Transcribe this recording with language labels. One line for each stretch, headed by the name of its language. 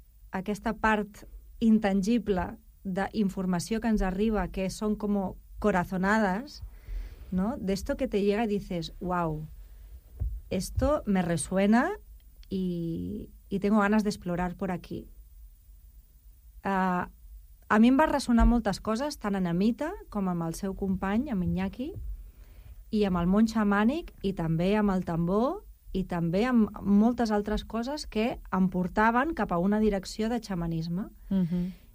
Catalan: Aquesta part intangible d'informació que ens arriba, que són com corazonades, ¿no?
Spanish: De esto que te llega y dices, wow, esto me resuena y tengo ganas de explorar por aquí. A mí me van a resonar muchas cosas, tan
Catalan: en Amita como amb el seu company, amb Iñaki, y amb el món xamànic, y també amb el tambor, y també amb moltes altres coses que em portaven cap a una direcció de xamanisme. Uh-huh.